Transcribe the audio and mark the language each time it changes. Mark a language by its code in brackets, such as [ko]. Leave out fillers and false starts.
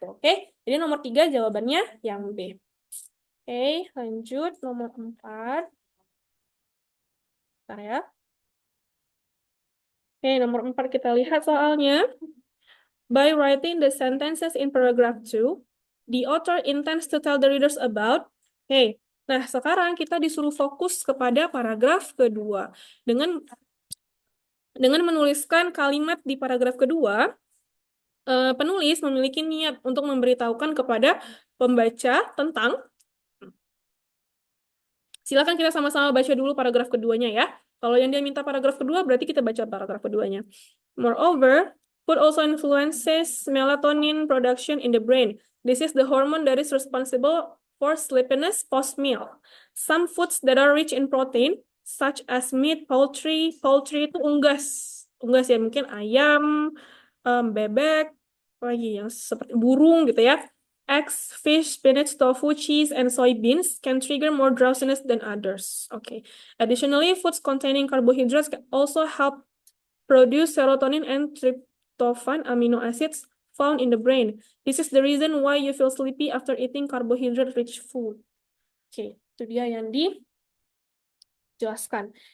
[id] Oke, jadi nomor 3 jawabannya yang B. Oke, lanjut nomor 4. Bentar ya. Oke, nomor 4 kita lihat soalnya. [en] By writing the sentences in paragraph 2, the author intends to tell the readers about. [id] Oke, nah sekarang kita disuruh fokus kepada paragraf kedua. Dengan menuliskan kalimat di paragraf kedua, penulis memiliki niat untuk memberitahukan kepada pembaca tentang. Silakan kita sama-sama baca dulu paragraf keduanya ya. Kalau yang dia minta paragraf kedua, berarti kita baca paragraf keduanya. [en] Moreover, food also influences melatonin production in the brain. This is the hormone that is responsible for sleepiness post-meal. Some foods that are rich in protein, such as meat, poultry [id] itu unggas. Unggas ya, mungkin ayam, bebek, lagi yang seperti burung gitu ya. [en] Eggs, fish, spinach, tofu, cheese, and soybeans can trigger more drowsiness than others. Okay. Additionally, foods containing carbohydrates can also help produce serotonin and tryptophan amino acids found in the brain. This is the reason why you feel sleepy after eating carbohydrate-rich food. [id] Oke, itu dia yang dijelaskan.